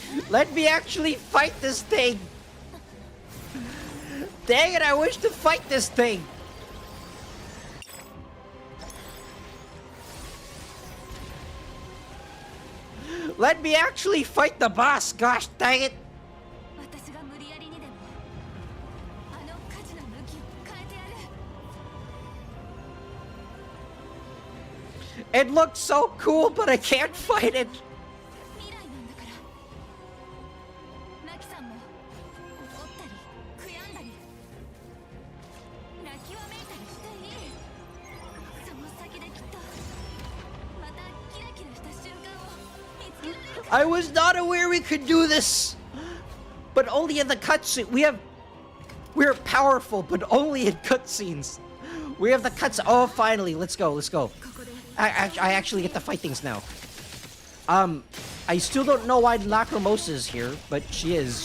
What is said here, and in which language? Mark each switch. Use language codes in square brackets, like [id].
[en] Let me actually fight this thing. Dang it, I wish to fight this thing. Let me actually fight the boss, gosh dang it. [ja] 私が無理やりにでもあの火事の向き変えてやる [en] It looks so cool, but I can't fight it. [ja] 未来なんだからマキさんも怒ったり悔やんだり泣きわめいたりしていいその先できっとまたキラキラした瞬間を見つけられる [en] I was not aware we could do this. But only in the cutscene. We're powerful, but only in cutscenes. We have the cuts. Oh, finally. Let's go. Let's go. I actually get to fight things now. I still don't know why Lacrimosa is here, but she is.